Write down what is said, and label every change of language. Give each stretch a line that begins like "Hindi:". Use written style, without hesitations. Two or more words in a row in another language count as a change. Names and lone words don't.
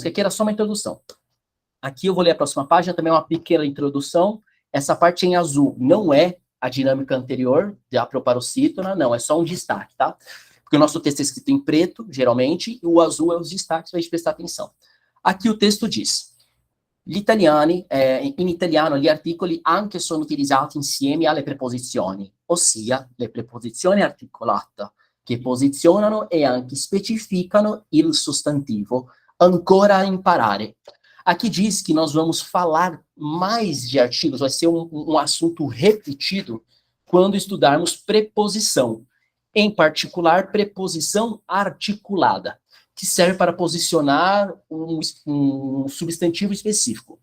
Portuguese: Que aqui era só uma introdução. Aqui eu vou ler a próxima página, também é uma pequena introdução. Essa parte em azul não é a dinâmica anterior, da proparocítona, não, é só um destaque, tá? Porque o nosso texto é escrito em preto, geralmente, e o azul é os destaques, para a gente prestar atenção. Aqui o texto diz:
Italian: in italiano gli articoli anche sono utilizzati insieme alle preposizioni, ossia le preposizioni articolate, che posizionano e anche specificano il sostantivo, ancora a imparare.
Portuguese: Aqui diz que nós vamos falar mais de artigos, vai ser um assunto repetido quando estudarmos preposição. Em particular, preposição articulada, que serve para posicionar um substantivo específico.